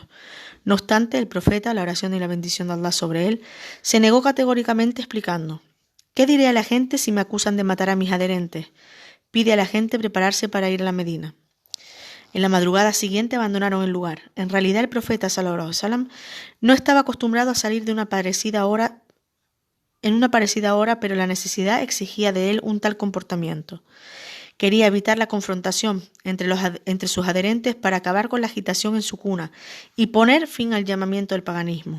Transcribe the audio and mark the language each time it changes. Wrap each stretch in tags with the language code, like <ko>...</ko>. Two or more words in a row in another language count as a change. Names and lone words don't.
<es>No obstante, el profeta, la oración y la bendición de Allah sobre él, se negó categóricamente explicando: «¿Qué diré a la gente si me acusan de matar a mis adherentes? Pide a la gente prepararse para ir a la Medina». En la madrugada siguiente abandonaron el lugar. En realidad, el profeta</es> <ar>صلى الله عليه وسلم</ar> <es>no estaba acostumbrado a salir en una parecida hora, pero la necesidad exigía de él un tal comportamiento. Quería evitar la confrontación entre sus adherentes para acabar con la agitación en su cuna y poner fin al llamamiento del paganismo.</es>